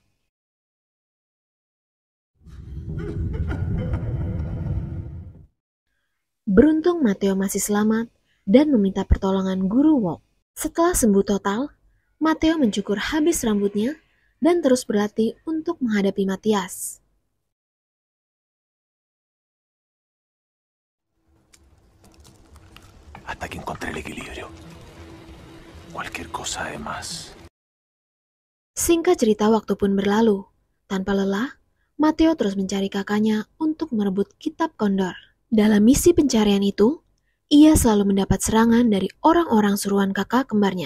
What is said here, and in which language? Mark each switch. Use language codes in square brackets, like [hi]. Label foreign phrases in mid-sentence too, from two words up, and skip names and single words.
[id] Beruntung Matteo masih selamat dan meminta pertolongan guru Wop. Setelah sembuh total, Matteo mencukur habis rambutnya dan terus berlatih untuk menghadapi Mathias. [es] Hasta que encontré el equilibrio. Cualquier cosa además. [id] Singkat cerita, waktu pun berlalu. Tanpa lelah, Matteo terus mencari kakaknya untuk merebut kitab kondor. Dalam misi pencarian itu, ia selalu mendapat serangan dari orang-orang suruhan kakak kembarnya.